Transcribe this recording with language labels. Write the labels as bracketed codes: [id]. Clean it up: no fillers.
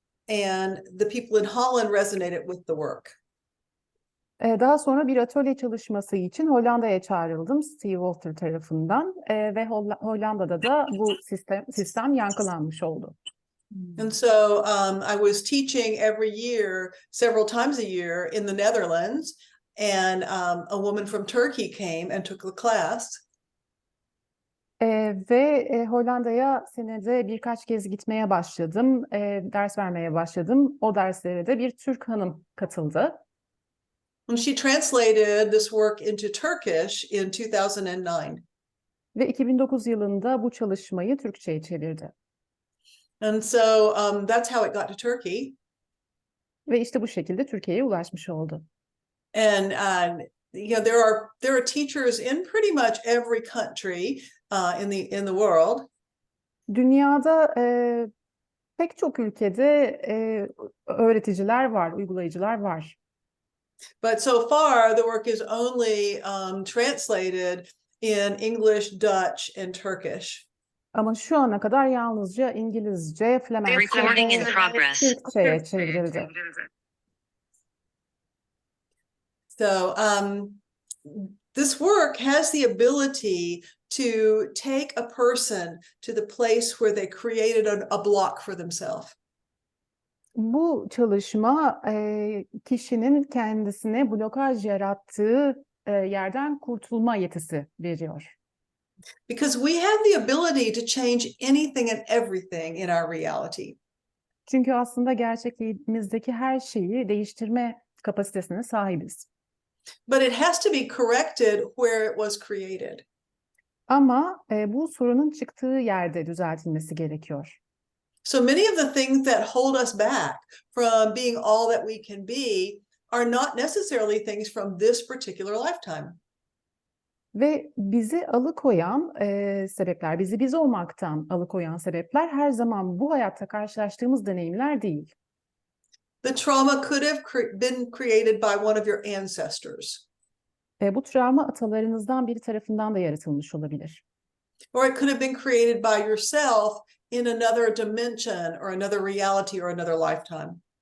[en] And the people in Holland resonated with the work. [tr] Daha sonra bir atölye çalışması için Hollanda'ya çağrıldım Steve Walter tarafından ve Hollanda'da da bu sistem yankılanmış oldu. [en] And so I was teaching every year, several times a year in the Netherlands, and a woman from Turkey came and took the class. [tr] Ve Hollanda'ya senede birkaç kez gitmeye başladım, ders vermeye başladım. O derslere de bir Türk hanım katıldı. [en] And she translated this work into Turkish in 2009. [tr] Ve 2009 yılında bu çalışmayı Türkçe'ye çevirdi. [en] And so that's how it got to Turkey. [tr] Ve işte bu şekilde Türkiye'ye ulaşmış oldu. [en] And you know, there are teachers in pretty much every country in the world. [tr] Dünyada pek çok ülkede öğreticiler var, uygulayıcılar var. [en] But so far the work is only translated in English, Dutch, and Turkish. [tr] Ama şu ana kadar yalnızca İngilizce, Flemenkçe ve Türkçe'ye çevrildi. [en] So this work has the ability to take a person to the place where they created a block for themselves. [tr] Bu çalışma kişinin kendisine blokaj yarattığı yerden kurtulma yetisi veriyor. [en] Because we have the ability to change anything and everything in our reality. [tr] Çünkü aslında gerçekliğimizdeki her şeyi değiştirme kapasitesine sahibiz. [en] But it has to be corrected where it was created. [tr] Ama bu sorunun çıktığı yerde düzeltilmesi gerekiyor. [en] So many of the things that hold us back from being all that we can be are not necessarily things from this particular lifetime. [tr] Ve bizi alıkoyan sebepler, bizi biz olmaktan alıkoyan sebepler her zaman bu hayatta karşılaştığımız deneyimler değil. [en] The trauma could have been created by one of your ancestors. [tr] Bu travma atalarınızdan biri tarafından da yaratılmış olabilir. [en] Or it could have been created by yourself in another dimension or another reality or another lifetime.